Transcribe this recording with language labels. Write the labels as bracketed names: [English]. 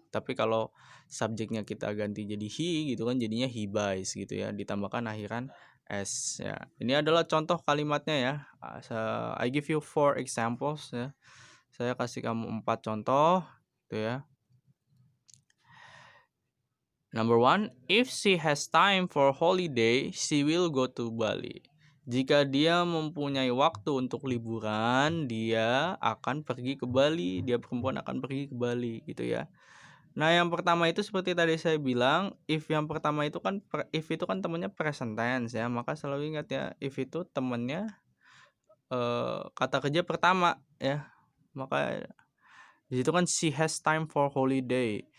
[Indonesian] Tapi kalau subjeknya kita ganti jadi he gitu kan jadinya he buys gitu ya. Ditambahkan akhiran s ya. Ini adalah contoh kalimatnya ya. [English] I give you 4 examples [Indonesian] ya. Saya kasih kamu 4 contoh gitu ya. [English] Number 1, if she has time for holiday, she will go to Bali. [Indonesian] Jika dia mempunyai waktu untuk liburan, dia akan pergi ke Bali. Dia perempuan akan pergi ke Bali gitu ya. Nah, yang pertama itu seperti tadi saya bilang, if yang pertama itu kan if itu kan temannya present tense ya. Maka selalu ingat ya, if itu temannya kata kerja pertama ya. Maka di situ kan [English] she has time for holiday.